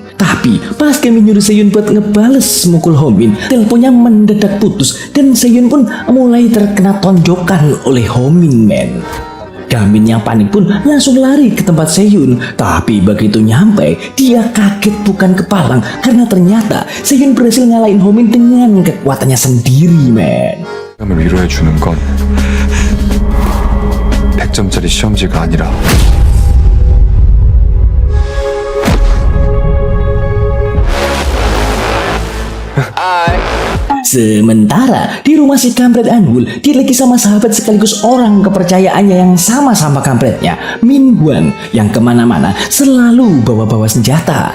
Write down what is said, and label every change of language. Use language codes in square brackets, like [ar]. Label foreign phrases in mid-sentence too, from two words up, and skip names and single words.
[id] Tapi pas Gamin nyuruh Seyun buat ngebales mukul Homin, teleponnya mendadak putus dan Seyun pun mulai terkena tonjokan oleh Homin, men. Gamin yang panik pun langsung lari ke tempat Seyun. Tapi begitu nyampe, dia kaget bukan kepalang karena ternyata Seyun berhasil ngalahin Homin dengan kekuatannya sendiri, men. [ko] 을 위로해주는 건 100점짜리 시험지가 아니라 [id] Sementara di rumah si kampret Anwul, dia lagi sama sahabat sekaligus orang kepercayaannya yang sama-sama kampretnya, Minhwan, yang kemana-mana selalu bawa-bawa senjata.